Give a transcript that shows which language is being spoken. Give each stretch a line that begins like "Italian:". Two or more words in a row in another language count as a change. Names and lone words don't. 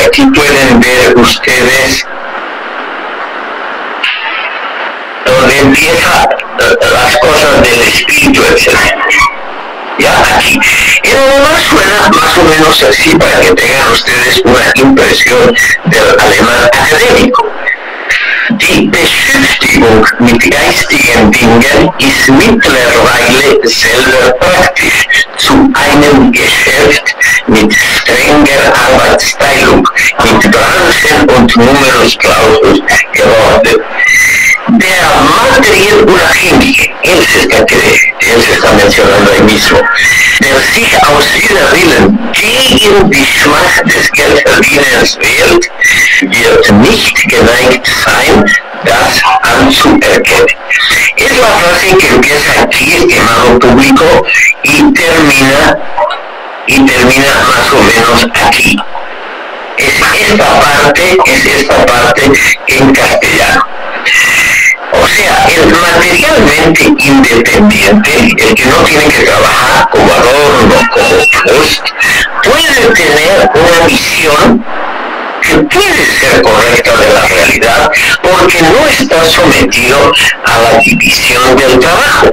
Spanish: Aquí pueden ver ustedes donde empieza las cosas del espíritu, etc. Ya aquí. En alemán suena más o menos así, para que tengan ustedes una impresión del alemán académico.
German: Die Beschäftigung mit geistigen Dingen ist mittlerweile selber praktisch zu einem Geschäft mit strenger Arbeitsteilung, mit Branchen und Numerus Clausus geworden. Der Material Unabhängige,
Spanish: él se está mencionando ahí mismo,
German: der sich aus wider Willen gegen die Schmach des Geldverdienens wählt, wird nicht geneigt sein, das anzuerkennen.
Spanish: Es la frase que empieza aquí, estimado público, y termina más o menos aquí. Es esta parte en castellano. O sea, el materialmente independiente, el que no tiene que trabajar como Adorno, como Proust, puede tener una visión que puede ser correcta de la realidad, porque no está sometido a la división del trabajo.